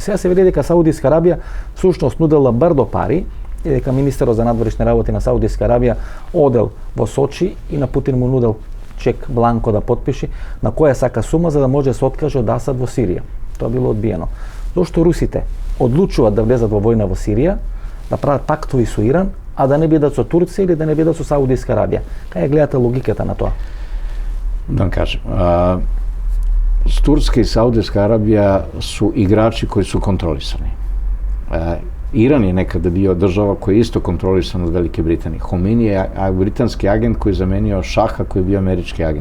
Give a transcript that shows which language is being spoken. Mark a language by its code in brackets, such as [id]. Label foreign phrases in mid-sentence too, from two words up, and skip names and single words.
[mk] Сега се вели дека Саудиска Арабија всушност нудела брдо пари и дека министерот за надворешни работи на Саудиска Арабија одел во Сочи и на Путин му нудел чек бланко да потпиши на која сака сума за да може да се откаже од Асад во Сирија. Тоа било одбиено. Зошто русите одлучуваат да влезат во војна во Сирија, да прават пактови со Иран, а да не бидат со Турција или да не бидат со Саудиска Арабија? Кај гледате логиката на тоа? [sr] Da vam kažem, Turska i Saudijska Arabija su igrači koji su kontrolisani. Iran je nekada bio država koja je isto kontrolisan od Velike Britanije. Khomeini je britanski agent koji je zamenio Šaha koji je bio američki agent.